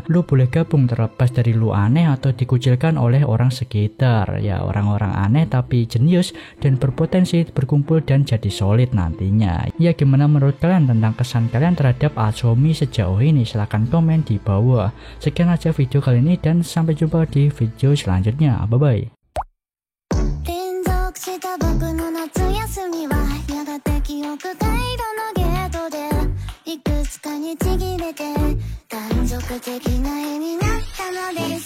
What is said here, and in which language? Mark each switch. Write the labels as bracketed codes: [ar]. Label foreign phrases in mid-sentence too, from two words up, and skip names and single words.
[id] Lu boleh gabung terlepas dari lu aneh atau dikucilkan oleh orang sekitar. Ya, orang-orang aneh tapi jenius dan berpotensi berkumpul dan jadi solid nantinya. Ya, gimana menurut kalian tentang kesan kalian terhadap Atsuomi sejauh ini? Silahkan komen di bawah. Sekian aja video kali ini dan sampai jumpa di video selanjutnya. [en] Bye bye. [ja] 連続した僕の夏休みはやがて記憶回路のゲートでいくつかにちぎれて断続的な絵になったのです